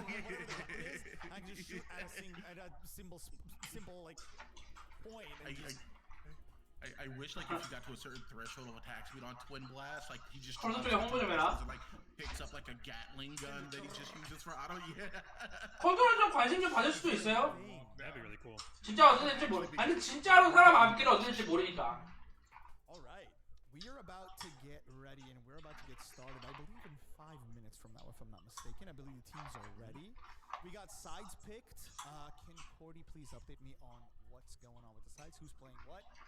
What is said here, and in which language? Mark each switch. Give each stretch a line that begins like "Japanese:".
English: whatever the button is. I can just shoot at a simple like point. And I wish like if you got to a certain threshold of attack speed on Twin Blast, like he just
Korean: 콘솔 쪽에 홍보 좀 해라.
English: like picks up like a Gatling gun that he just uses for auto. Yeah.
Korean: 콘솔은 좀 관심 좀 받을 수도 있어요.
English: That'd be really cool.
Korean: 진짜 어떻게 될지 아니 진짜로 사람 앞길을 어떻게 될지 모르니까.
English: All right, we are about to get ready, and we're about to get started. I believe in 5 minutes from now, if I'm not mistaken. I believe the teams are ready. We got sides picked. Can Cordy please update me on what's going on with the sides? Who's playing what?